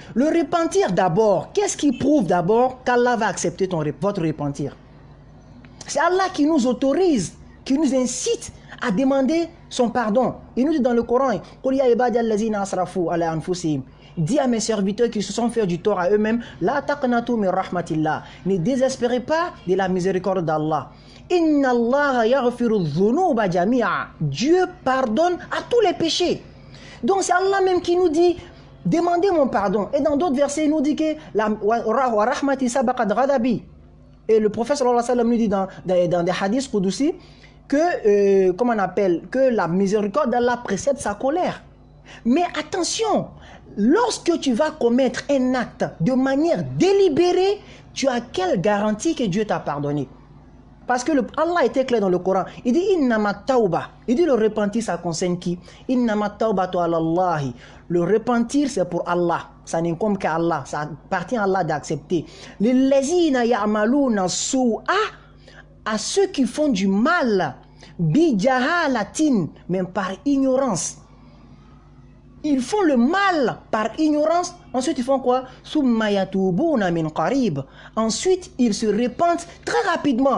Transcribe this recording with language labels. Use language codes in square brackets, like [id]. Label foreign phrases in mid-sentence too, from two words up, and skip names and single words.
[fr] Le repentir d'abord, qu'est-ce qui prouve d'abord qu'Allah va accepter votre repentir? C'est Allah qui nous autorise, qui nous incite à demander son pardon. Il nous dit dans le Coran, dis à mes serviteurs qui se sont fait du tort à eux-mêmes, [ar] لا تقنطوا من رحمة الله. [fr] Ne désespérez pas de la miséricorde d'Allah. [ar] إن الله يغفر الذنوب جميعا. [fr] Dieu pardonne à tous les péchés. Donc c'est Allah même qui nous dit, demandez mon pardon. Et dans d'autres versets, il nous dit que [ar] ورحمتي سبقت غضبي. [fr] Et le prophète [ar] صلى الله عليه وسلم [fr] nous dit dans des hadiths qudsi que, comment on appelle, que la miséricorde d'Allah précède sa colère. Mais attention, lorsque tu vas commettre un acte de manière délibérée, tu as quelle garantie que Dieu t'a pardonné? Parce que Allah était clair dans le Coran. Il dit [ar] إنما التوبة. [fr] Il dit le repentir, ça concerne qui? [ar] إنما التوبة على الله. [fr] Le repentir, c'est pour Allah. Ça n'incombe qu'à Allah. Ça appartient à Allah d'accepter. [ar] للذين يعملون السوء, [fr] à ceux qui font du mal, [ar] بجهالة, [fr] même par ignorance. Ils font le mal par ignorance. Ensuite, ils font quoi? Ensuite, ils se repentent très rapidement.